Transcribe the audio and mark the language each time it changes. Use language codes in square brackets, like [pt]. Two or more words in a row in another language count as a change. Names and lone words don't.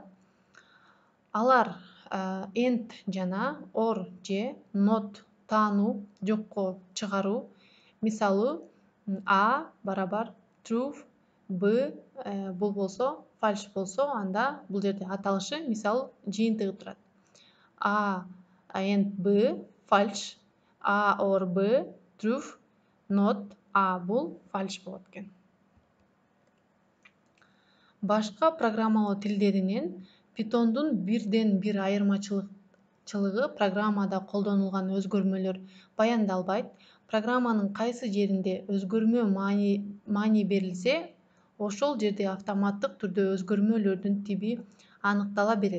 [ky] Алар and жана or же not таануу, жокко чыгаруу. Мисалы, A барабар true, B бул болсо false болсо, анда бул жерде аталышы мисалы жыйынтыгы турат. [en] A and B false, A or B true, not A [ky] бул false болот экен. Башка программалоо тилдеринен Python'дун бирден бир айырмачылыгы программада колдонулган өзгөрмөлөр баяндалбайт. Программанын кайсы жеринде өзгөрмө маани берилсе, ошол жерде автоматтык түрдө өзгөрмөлөрдүн тиби аныктала берет.